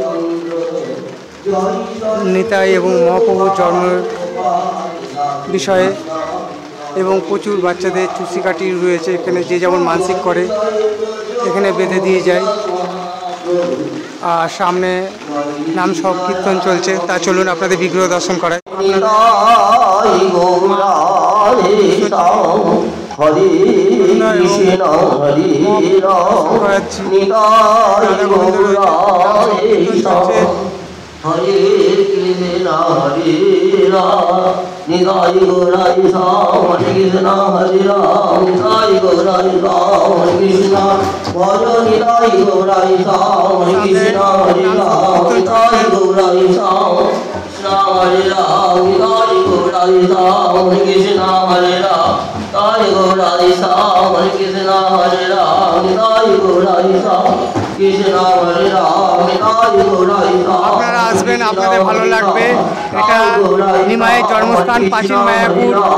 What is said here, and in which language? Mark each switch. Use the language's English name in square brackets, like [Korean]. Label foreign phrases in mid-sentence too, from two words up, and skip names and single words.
[Bangla] নিতাই এবং মহাপ্রভুর জন্মের বিষয়ে এবং প্রচুর বাচ্চাদের চুষি কাঠি রয়েছে এখানে। যে যেমন মানসিক করে এখানে বেঁধে দিয়ে যায়। আর সামনে নাম সংকীর্তন চলছে। তা চলুন আপনাদের বিগ্রহ দর্শন করায়। [Sanskrit] हरे कृष्ण हरे राम निताय गौराय राम हरे कृष्ण हरे राम निताय गौराय राम हरे कृष्ण भज निताय गौराय राम हरे कृष्ण हरे राम निताय गौराय राम कृष्ण हरे राम निताय गौराय राम हरे कृष्ण हरे राम निताय गौराय राम हरे कृष्ण हरे राम निताय गौराय राम [Bangla] আপনারা আসবেন, আপনাদের ভালো লাগবে। এটা নিমাইয়ের জন্মস্থান, প্রাচীন মায়াপুর।